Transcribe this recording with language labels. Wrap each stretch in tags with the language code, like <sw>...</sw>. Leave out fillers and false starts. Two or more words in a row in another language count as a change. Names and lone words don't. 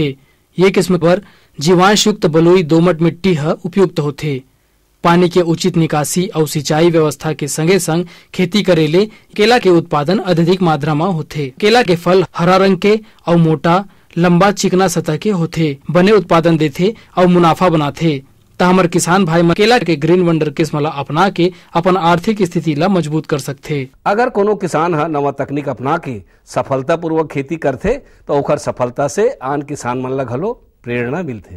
<hne>ये किस्म पर जीवांश युक्त बलुई दोमट मिट्टी है उपयुक्त होथे। पानी के उचित निकासी और सिंचाई व्यवस्था के संगे संग खेती करे ले केला के उत्पादन अधिक मात्रा में होथे। केला के फल हरा रंग के और मोटा, लंबा, चिकना सतह के होथे, बने उत्पादन देथे और मुनाफा बनाथे। त हमर किसान भाई मन केला के</hne> <en>green wonder</en> <hne>किस्म ला अपना के अपन आर्थिक स्थिति ला मजबूत कर सकथे। अगर कोनो किसान हा नवा तकनीक अपना के सफलता पूर्वक खेती करथे तो ओकर सफलता से आन किसान मन ला घलो प्रेरणा मिलथे।</hne>